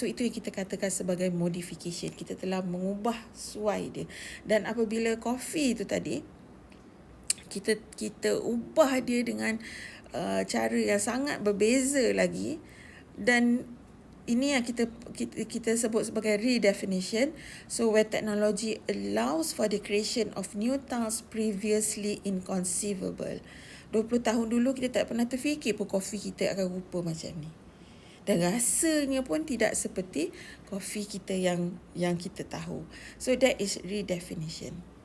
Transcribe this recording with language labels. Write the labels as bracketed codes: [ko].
[ms] So itu yang kita katakan sebagai modification. Kita telah mengubah suai dia. Dan apabila kopi itu tadi, kita ubah dia dengan cara yang sangat berbeza lagi, dan ini yang kita sebut sebagai redefinition. [en] So where technology allows for the creation of new tasks previously inconceivable. [ms] 20 tahun dulu kita tak pernah terfikir pun kopi kita akan rupa macam ni. Dan rasanya pun tidak seperti kopi kita yang kita tahu. [en] So that is redefinition.